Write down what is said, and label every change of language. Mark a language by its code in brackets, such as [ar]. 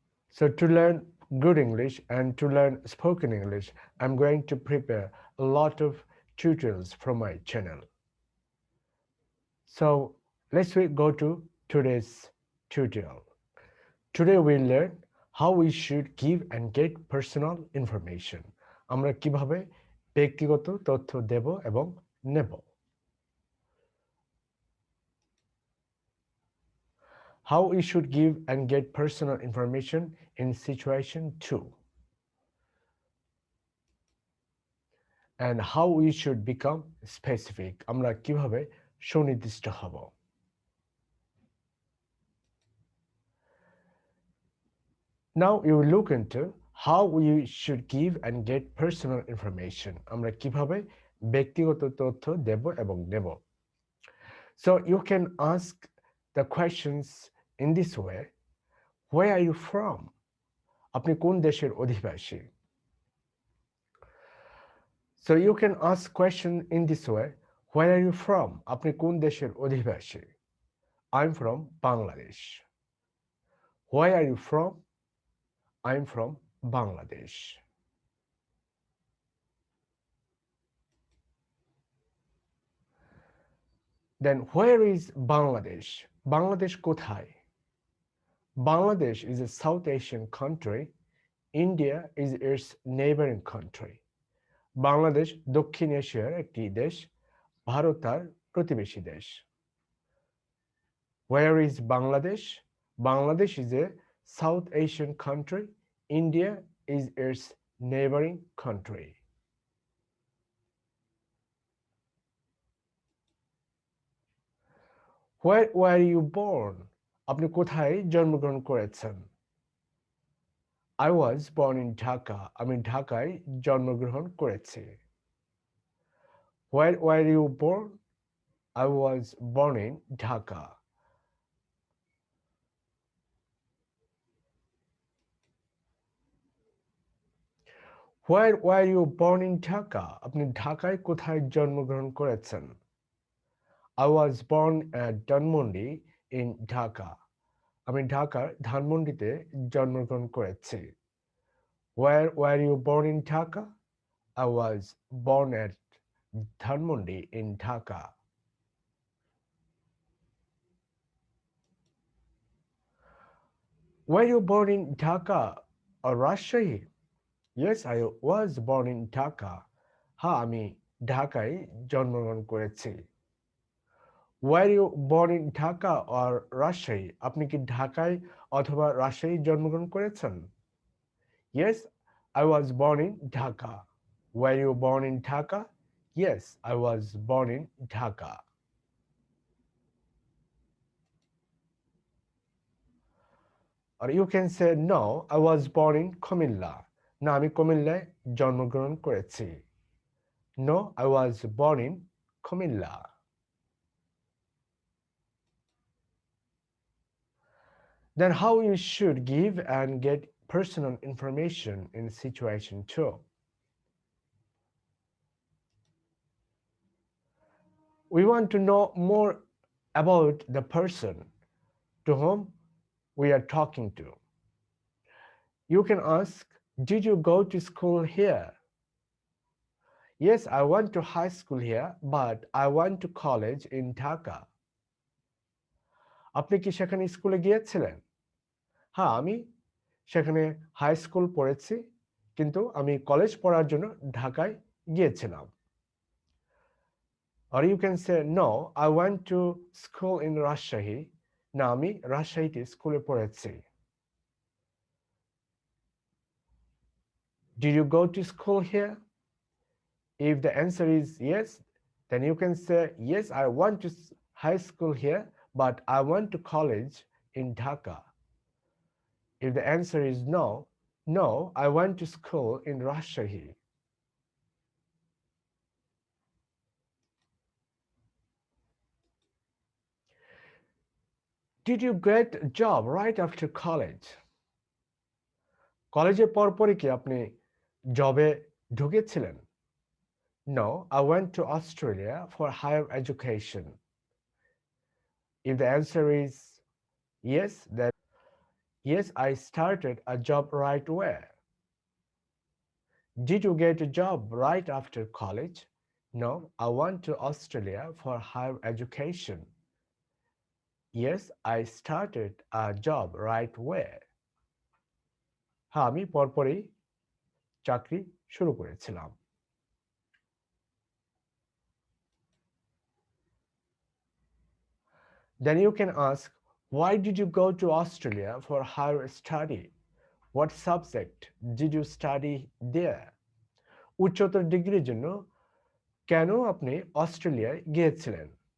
[en] So to learn good English and to learn spoken English, I'm going to prepare a lot of tutorials from my channel. So let's go to today's tutorial. Today we learn how we should give and get personal information. [bn] আমরা কিভাবে ব্যক্তিগত তথ্য দেব এবং নেব। [en] How we should give and get personal information in situation 2 and how we should become specific. [bn] আমরা কিভাবে সুনির্দিষ্ট হব। [en] Now you will look into how we should give and get personal information. [bn] আমরা কিভাবে ব্যক্তিগত তথ্য দেব এবং নেব। [en] So you can ask the questions in this way. Where are you from? [bn] আপনি কোন দেশের অধিবাসী? [en] So you can ask question in this way. Where are you from? [bn] আপনি কোন দেশের অধিবাসী? [en] I'm from Bangladesh. Where are you from? I'm from Bangladesh. Then where is Bangladesh? Bangladesh [bn] কোথায়? [en] Bangladesh is a South Asian country. India is its neighboring country. [bn] Bangladesh দক্ষিণ এশিয়ার একটি দেশ, ভারত তার প্রতিবেশী দেশ। [en] Where is Bangladesh? Bangladesh is a South Asian country. India is its neighboring country. Where were you born? [bn] আপনি কোথায় জন্মগ্রহণ করেছেন? [en] I was born in Dhaka. [bn] আমি ঢাকায় জন্মগ্রহণ করেছি। [en] Where were you born? I was born in Dhaka. Where were you born in Dhaka? [bn] আপনি ঢাকায় কোথায় জন্মগ্রহণ করেছেন? [en] I was born at Dhanmondi in Dhaka. [bn] আমি ঢাকার ধানমন্ডিতে জন্মগ্রহণ করেছি। [en] Where were you born in Dhaka? I was born at Dhanmondi in Dhaka. Were you born in Dhaka or Rajshahi? Yes, I was born in Dhaka. [bn] হ্যাঁ, আমি ঢাকায় জন্মগ্রহণ করেছি। [en] Were you born in Dhaka or Rajshahi? [bn] আপনি কি ঢাকায় অথবা রাজশাহী জন্মগ্রহণ করেছেন? [en] Yes, I was born in Dhaka. Were you born in Dhaka? Yes, I was born in Dhaka. Or you can say, no, I was born in Kumilla. [bn] না, আমি কুমিল্লায় জন্মগ্রহণ করেছি। [en] No, I was born in Kumilla. Then how you should give and get personal information in situation 2. We want to know more about the person to whom we are talking to. You can ask, did you go to school here? Yes, I went to high school here, but I went to college in Dhaka. [bn] আপনি কি সেখানে স্কুলে গিয়েছিলেন? হ্যাঁ, আমি সেখানে high school পড়েছি, কিন্তু আমি কলেজ পড়ার জন্য ঢাকায় গিয়েছিলাম। [en] Or you can say, no, I went to school in Rajshahi. [bn] না, আমি রাজশাহীতে স্কুলে পড়েছি। [en] Did you go to school here? If the answer is yes, then you can say, yes, I went to high school here, but I went to college in Dhaka. If the answer is no, no, I went to school in Rajshahi. Did you get a job right after college? [bn] কলেজের পরপরই কি আপনি জবে ঢুকেছিলেন? [en] No, I went to Australia for higher education. If the answer is yes, then yes, I started a job right away. Did you get a job right after college? No, I went to Australia for higher education. Yes, I started a job right away. [bn] হ্যাঁ, আমি পরপরই চাকরি শুরু করেছিলাম। [en] Then you can ask, why did you go to Australia for higher study? What subject did you study there? [bn] উচ্চতর ডিগ্রির জন্য কেন আপনি অস্ট্রেলিয়ায় গিয়েছিলেন?